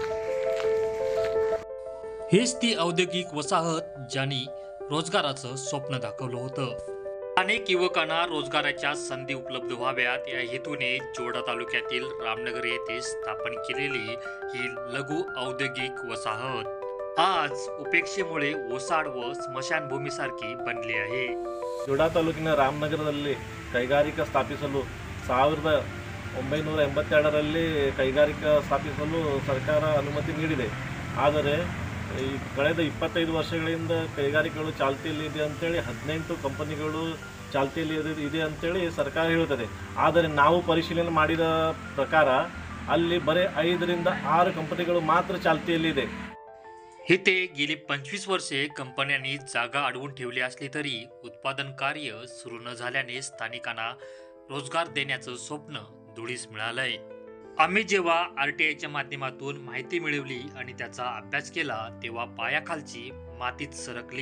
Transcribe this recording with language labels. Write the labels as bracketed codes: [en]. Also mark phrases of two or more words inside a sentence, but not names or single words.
[mr] हेच ती औद्योगिक वसाहत ज्यांनी रोजगाराचं स्वप्न दाखवलं होतं। अनेक युवकांना रोजगाराच्या संधी उपलब्ध व्हाव्यात या हेतूने जोडा तालुक्यातील रामनगर येथे स्थापन केलेली ही लघु औद्योगिक वसाहत आज उपेक्षेमुळे ओसाड व स्मशानभूमीसारखी बनली आहे। [kn] ಜೋಡಾ ತಾಲೂಕಿನ ರಾಮನಗರದಲ್ಲಿ ಕೈಗಾರಿಕಾ ಸ್ಥಾಪಿಸಲು 1982ರಲ್ಲಿ ಕೈಗಾರಿಕಾ ಸ್ಥಾಪಿಸಲು ಸರ್ಕಾರ ಅನುಮತಿ ನೀಡಿದೆ। ಆದರೆ ಈ ಕಳೆದ 25 ವರ್ಷಗಳಿಂದ ಕೈಗಾರಿಕೆಗಳು ಚಾಲ್ತಿಯಲ್ಲಿದೆ ಅಂತೇಳಿ 18 ಕಂಪನಿಗಳು ಚಾಲ್ತಿಯಲ್ಲಿ ಇದೆ ಅಂತೇಳಿ ಸರ್ಕಾರ ಹೇಳುತ್ತದೆ। ಆದರೆ ನಾವು ಪರಿಶೀಲನೆ ಮಾಡಿದ ಪ್ರಕಾರ ಅಲ್ಲಿ ಬರೀ 5 ರಿಂದ 6 ಕಂಪನಿಗಳು ಮಾತ್ರ ಚಾಲ್ತಿಯಲ್ಲಿದೆ। [mr] इथे गेली 25 वर्षे कंपन्यांनी जागा अडवून ठेवली असली तरी उत्पादन कार्य सुरू न झाल्याने स्थानिकांना रोजगार देण्याचं स्वप्न धुळीस मिळालंय। आम्ही जेव्हा RTIच्या माध्यमातून माहिती मिळवली आणि त्याचा अभ्यास केला तेव्हा पायाखालची मातीच सरकली।